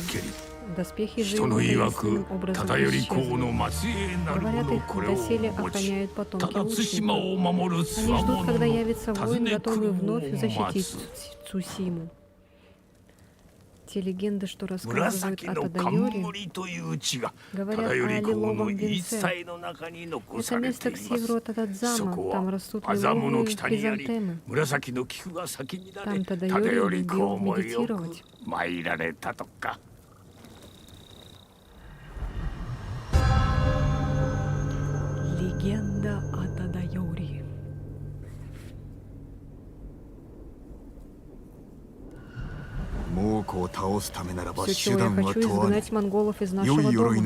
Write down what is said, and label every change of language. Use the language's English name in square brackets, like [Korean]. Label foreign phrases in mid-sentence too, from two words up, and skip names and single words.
[Russian] Доспехи же его таинственным образом исчезли. Говорят, их доселе охраняют потомки лучников. Они ждут, когда явится воин, готовый вновь защитить Цусиму. Те легенды, что рассказывают [Japanese] 紫 [Russian] о [Japanese] の [Russian] Тадайоре, [Japanese] 冠という地が [Russian] говорят [Japanese] 忠 [Russian] о [Japanese] 頼公の [Russian] лиловом [Japanese] 言い [Russian] венце. [Japanese] 伝えの中に残 [Russian] Это [Japanese] されて [Russian] место [Japanese] い [Russian] к [Japanese] ま [Russian] северу [Japanese] す [Russian] от Ададзама. [Japanese] そこ [Russian] Там [Japanese] は [Russian] растут [Japanese] アザムの [Russian] лиловые [Japanese] 北にあり [Russian] хризантемы. [Japanese] 紫の菊が咲き乱れ [Russian] Там [Japanese] 忠 [Russian] Тадайори [Japanese] 頼公 [Russian] любил [Japanese] もよく [Russian] медитировать. [Japanese] 参られたとか [Russian] Легенда о Тадайори. Все, чего я хочу, изгнать монголов из нашего дома.